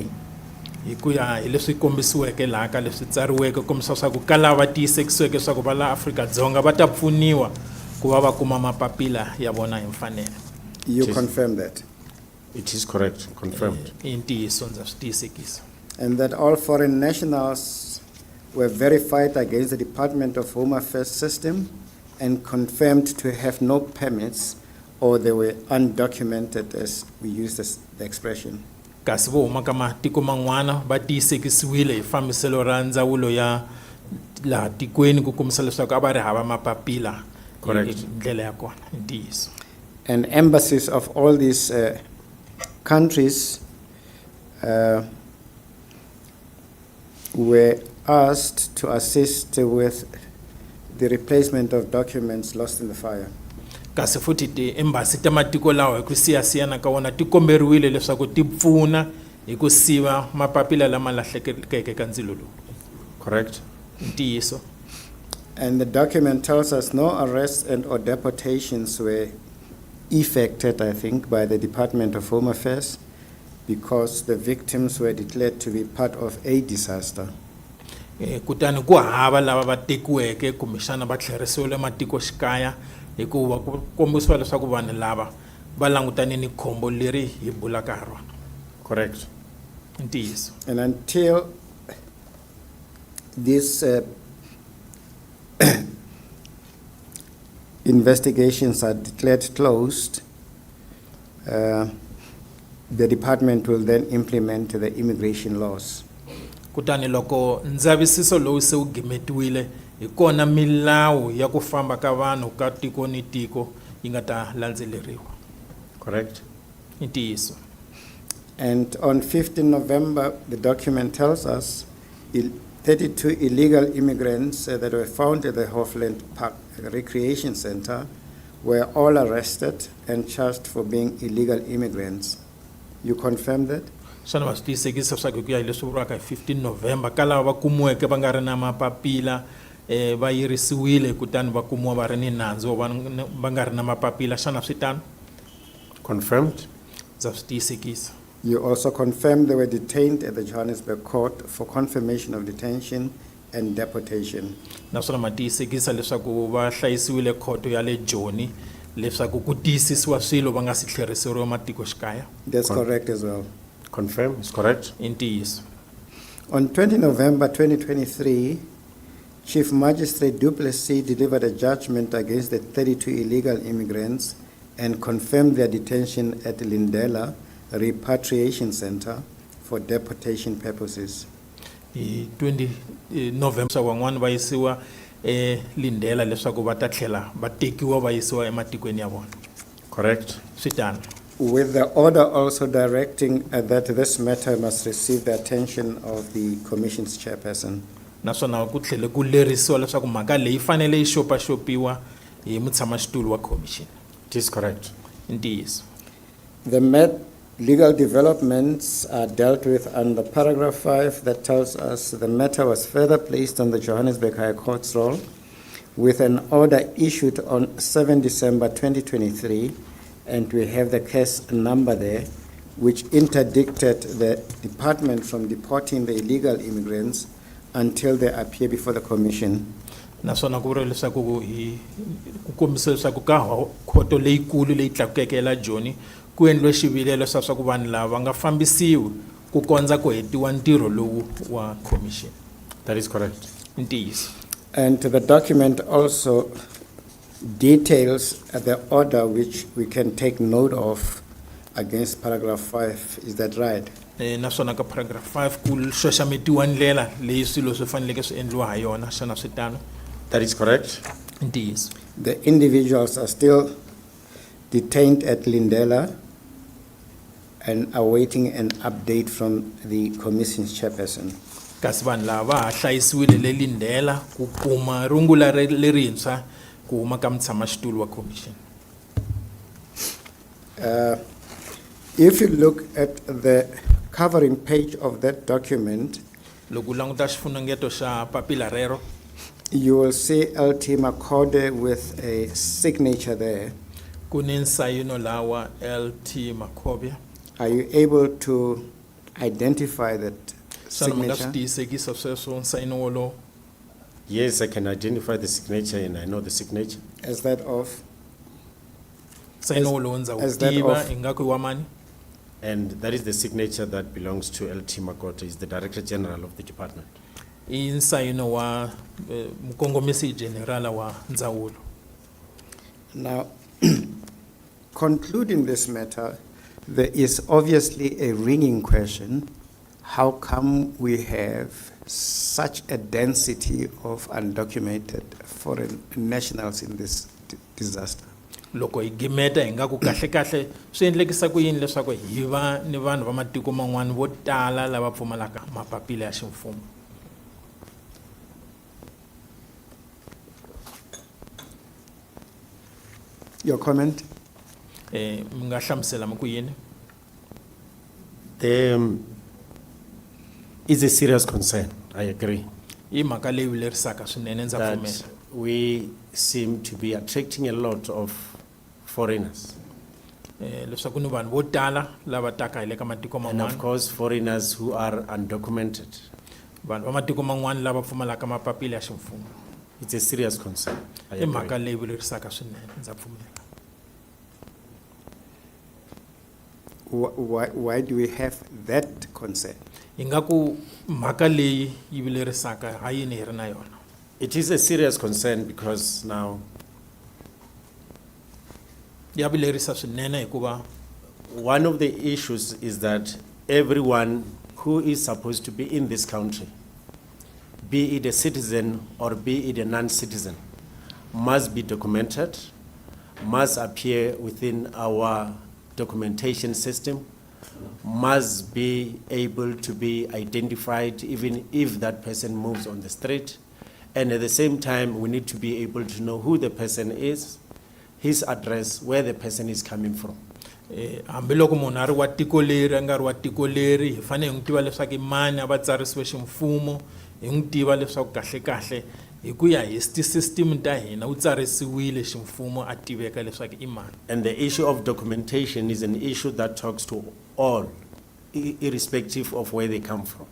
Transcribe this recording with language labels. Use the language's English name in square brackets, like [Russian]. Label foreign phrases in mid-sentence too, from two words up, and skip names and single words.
[Tsonga] Hikuya hi leswi kombisiweke laha ka leswi tsariweke kombisa swa ku kala va tiyisekisiweke swa ku va la Afrika-Dzonga va ta pfuniwa ku va va kuma mapapila ya vona hi mfanelo. [English] You Yes. confirm that? It is correct. Confirmed. [Tsonga] I ntiyiso ndza swi tiyisekisa. [English] And that all foreign nationals were verified against the Department of Home Affairs system and confirmed to have no permits, or they were undocumented, as we use the expression. [Tsonga] Kasi vo huma ka matiko man'wana va tiyisekisiwile hi fambiselo ra ndzawulo ya laha tikweni ku kombisa leswaku a va ri hava mapapila. [English] Correct. [Tsonga] Hi ndlela ya kona i ntiyiso. [English] And embassies of all these countries were asked to assist with the replacement of documents lost in the fire. [Tsonga] Kasi futhi ti-embassy ta matiko lawa hi ku siyasiyana ka wona ti komberiwile leswaku ti pfuna hi ku siva mapapila lama lahlekeke ka ndzilo lowu. [English] Correct. [Tsonga] Ntiyiso. [English] And the document tells us no arrests and or deportations were effected, I think, by the Department of Home Affairs because the victims were declared to be part of a disaster. [Tsonga] Kutani ku hava lava va tekiweke kumbexana va tlherisiwile matiko xikaya hikuva ku kombisiwa leswaku vanhu lava va langutane ni khombo leri hi bulaka ha rona. [English] Correct. [Tsonga] Ntiyiso. [English] And until these investigations are declared closed, the department will then implement the immigration laws. [Tsonga] Kutani loko ndzavisiso lowu se wu gimetiwile hi kona milawu ya ku famba ka vanhu ka tiko ni tiko yi nga ta landzeleriwa. [English] Correct. [Tsonga] Ntiyiso. [English] And on 15 November, the document tells us 32 illegal immigrants that were found at the Hofland Park Recreation Center were all arrested and charged for being illegal immigrants. You confirm that? [Tsonga] Xana va swi tiyisekisa leswaku ku ya hi leswi vuriwaka hi 15 November ka lava va kumiweke va nga ri na mapapila va yirisiwile kutani va kumiwa va ri ni nandzu va nga ri na mapapila, xana swi tano? [English] Confirmed. [Tsonga] Ndza swi tiyisekisa. [English] You also confirm they were detained at the Johannesburg court for confirmation of detention and deportation. [Tsonga] Naswona ma tiyisekisa leswaku va hlayisiwile khoto ya le Joni leswaku ku tiyisisiwa swilo va nga si tlheriseriwa matiko xikaya. [English] That's correct as well. Confirm. It's correct. [Tsonga] I ntiyiso. [English] On 20 November 2023, Chief Magistrate Duplessis delivered a judgment against the 32 illegal immigrants and confirmed their detention at Lindela Repatriation Center for deportation purposes. [Tsonga] Hi 20 November van'wana va yisiwa Lindela leswaku va ta tlhela va tekiwa va yisiwa ematikweni ya vona. [English] Correct. [Tsonga] Swi tano. [English] With the order also directing that this matter must receive the attention of the Commission's chairperson. [Tsonga] Naswona ku tlhele ku lerisiwa leswaku mhaka leyi fanele yi xopaxopiwa hi mutshamaxitulu wa commission. [English] It is correct. [Tsonga] Ntiyiso. [English] The legal developments are dealt with under paragraph 5 that tells us the matter was further placed on the Johannesburg High Court's roll with an order issued on 7 December 2023, and we have the case number there, which interdicted the department from deporting the illegal immigrants until they appear before the commission. [Tsonga] Naswona ku vuriwa leswaku ku kombisa leswaku ka khoto leyikulu leyi tlakukeke la Joni ku endliwe xivilelo swa ku vanhu lava va nga fambisiwi ku kondza ku hetiwa ntirho lowu wa commission. [English] That is correct. [Tsonga] Ntiyiso. [English] And the document also details the order which we can take note of against paragraph 5. Is that right? [Tsonga] Naswona ka paragraph 5 ku xoxametiwa ndlela leyi swilo swi faneleke swi endliwa ha yona xana swi tano. [English] That is correct. [Tsonga] Ntiyiso. [English] The individuals are still detained at Lindela and awaiting an update from the commission's chairperson. [Tsonga] Kasi vanhu lava ha hlayisiwile le Lindela ku kuma rungula lerintshwa ku huma ka mutshamaxitulu wa commission. [English] If you look at the covering page of that document, [Tsonga] Loko u languta xifunengeto xa papila rero, [English] you will see LT Makode with a signature there. [Tsonga] ku ni nsayino lawa LT Makobia. [English] Are you able to identify that [Tsonga] Xana mi nga swi [English] signature? [Tsonga] tiyisekisa sweswo nsayino wolowo? [English] Yes, I can identify the signature and I know the signature. As that of? [Tsonga] Nsayino wolowo ndza wu [English] as that [Tsonga] tiva [English] of- [Tsonga] ingaku i wa mani? [English] And that is the signature that belongs to LT Makota, is the Director General of the department. [Tsonga] I nsayino wa mukongomisi generala wa ndzawulo. [English] Now, concluding this matter, there is obviously a ringing question. How come we have such a density of undocumented foreign nationals in this disaster? [Tsonga] Loko hi gimeta ingaku kahle kahle swi endlekisa ku yini leswaku hi va ni vanhu va matiko man'wana vo tala lava pfumalaka mapapila ya ximfumo. [English] Your comment? [Tsonga] Mi nga hlamusela mi ku yini? [English] It's a serious concern, I agree, [Tsonga] I mhaka leyi vilerisaka swinene ndza [English] that [Tsonga] pfumela. [English] we seem to be attracting a lot of foreigners. [Tsonga] Leswaku ni vanhu vo tala lava taka hi le ka matiko [English] And of [Tsonga] man'wana, [English] course, foreigners who are undocumented. [Tsonga] vanhu va matiko man'wana lava pfumalaka mapapila ya ximfumo. [English] It's a serious concern, I [Tsonga] I mhaka [English] agree. [Tsonga] leyi vilerisaka swinene ndza pfumela. [English] Why do we have that concern? [Tsonga] Ingaku mhaka leyi yi vilerisaka ha yini hi ri na yona? [English] It is a serious concern because now [Tsonga] Ya vilerisa swinene hikuva [English] one of the issues is that everyone who is supposed to be in this country, be it a citizen or be it a non-citizen, must be documented, must appear within our documentation system, must be able to be identified even if that person moves on the street. And at the same time, we need to be able to know who the person is, his address, where the person is coming from. [Tsonga] hambiloko munhu a ri wa tiko leri a nga ri wa tiko leri hi fanele hi n'wi tiva leswaku i mani a va tsarisiwe ximfumo, hi n'wi tiva leswaku kahle kahle hi ku ya hi tisystem ta hina u tsarisiwile ximfumo a tiveka leswaku i mani. [English] And the issue of documentation is an issue that talks to all, irrespective of where they come from.